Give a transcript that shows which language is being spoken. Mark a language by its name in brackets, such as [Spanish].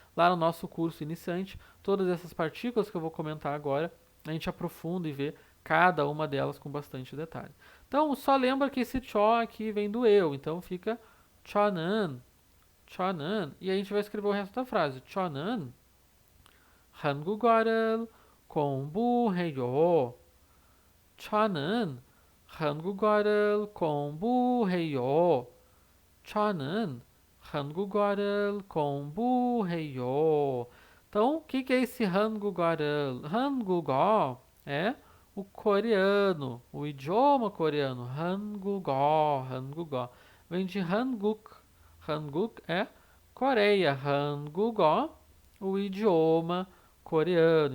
[Portuguese] Lá no nosso curso iniciante, todas essas partículas que eu vou comentar agora, a gente aprofunda e vê cada uma delas com bastante detalhe. Então, só lembra que esse cho aqui vem do eu, então fica chonan, chonan, e a gente vai escrever o resto da frase. [Korean] chonan 한국어를 공부해요. 저는 한국어를 공부해요. 저는 한국어를 공부해요. [Portuguese] Então, o que é esse 한국어를? 한국어 é o coreano, o idioma coreano. 한국어, 한국어. Vem de Hanguk. Hanguk é Coreia. 한국어, o idioma coreano.